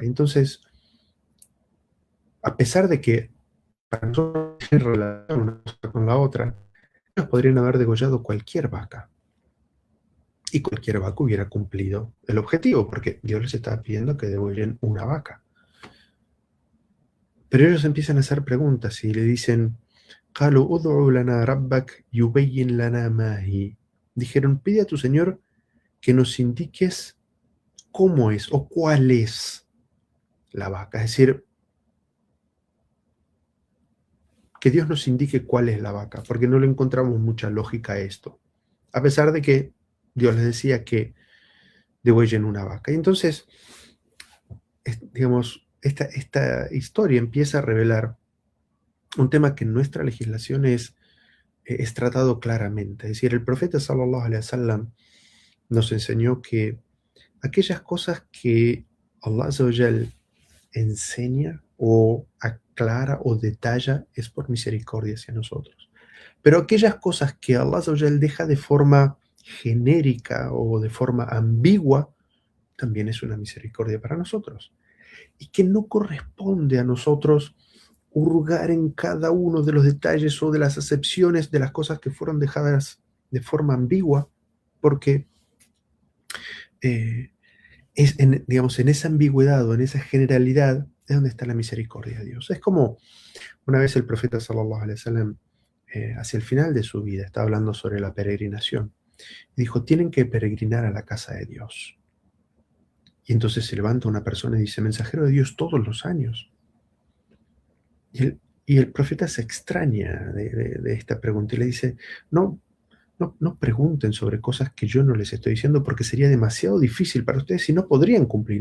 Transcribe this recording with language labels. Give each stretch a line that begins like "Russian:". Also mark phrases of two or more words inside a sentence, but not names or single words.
Spanish: Entonces, a pesar de que para nosotros tiene relación una cosa con la otra, ellos podrían haber degollado cualquier vaca y cualquier vaca hubiera cumplido el objetivo, porque Dios les estaba pidiendo que degüellen una vaca. Pero ellos empiezan a hacer preguntas y le dicen,
Arabic: "قالوا ادع لنا ربك يبين لنا ما هي".
Spanish: Dijeron, pide a tu Señor que nos indiques cómo es o cuál es la vaca. Es decir, que Dios nos indique cuál es la vaca, porque no le encontramos mucha lógica a esto. A pesar de que Dios les decía que degüellen una vaca. Y entonces, digamos, esta historia empieza a revelar un tema que en nuestra legislación es tratado claramente. Es decir, el profeta
Arabic: صلى الله عليه وسلم
Spanish: nos enseñó que aquellas cosas que
Arabic: الله عز وجل
Spanish: enseña o aclara o detalla es por misericordia hacia nosotros. Pero aquellas cosas que
Arabic: الله عز وجل
Spanish: deja de forma genérica o de forma ambigua, también es una misericordia para nosotros. Y que no corresponde a nosotros hurgar en cada uno de los detalles o de las acepciones de las cosas que fueron dejadas de forma ambigua, porque eh, digamos, en esa ambigüedad o en esa generalidad es donde está la misericordia de Dios. Es como una vez el profeta
Arabic: صلى الله عليه وسلم,
Spanish: hacia el final de su vida, estaba hablando sobre la peregrinación. Dijo, tienen que peregrinar a la casa de Dios. Y entonces se levanta una persona y dice, mensajero de Dios todos los años. Y Y el profeta se extraña de esta pregunta y le dice, no, no pregunten sobre cosas que yo no les estoy diciendo porque sería demasiado difícil para ustedes y no podrían cumplir.